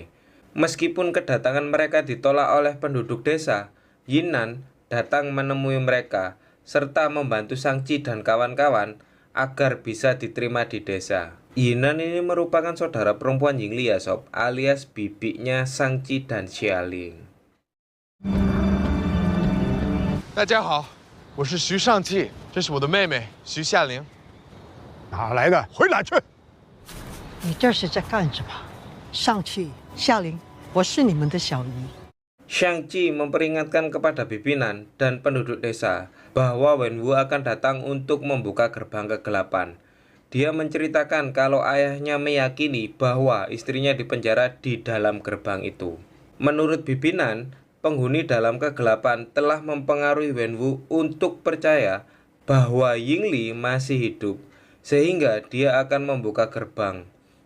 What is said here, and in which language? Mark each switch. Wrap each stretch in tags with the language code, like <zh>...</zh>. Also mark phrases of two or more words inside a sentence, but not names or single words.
<id>Meskipun kedatangan mereka ditolak oleh penduduk desa, Yinan datang menemui mereka, serta membantu Shang-Chi dan kawan-kawan agar bisa diterima di desa. Yinan ini merupakan saudara perempuan Yingli ya sob, alias bibinya Shang-Chi dan Xialing.</id> <zh>大家好，我是徐尚气，这是我的妹妹徐夏玲。哪来的？回哪去！你这是在干什么？上去，夏玲，我是你们的小姨。</zh> <id>Shang-Chi memperingatkan kepada pimpinan dan penduduk desa bahwa Wenwu akan datang untuk membuka gerbang kegelapan. Dia menceritakan kalau ayahnya meyakini bahwa istrinya dipenjara di dalam gerbang itu. Menurut pimpinan, penghuni dalam kegelapan telah mempengaruhi Wenwu untuk percaya bahwa Yingli masih hidup, sehingga dia akan membuka gerbang.</id>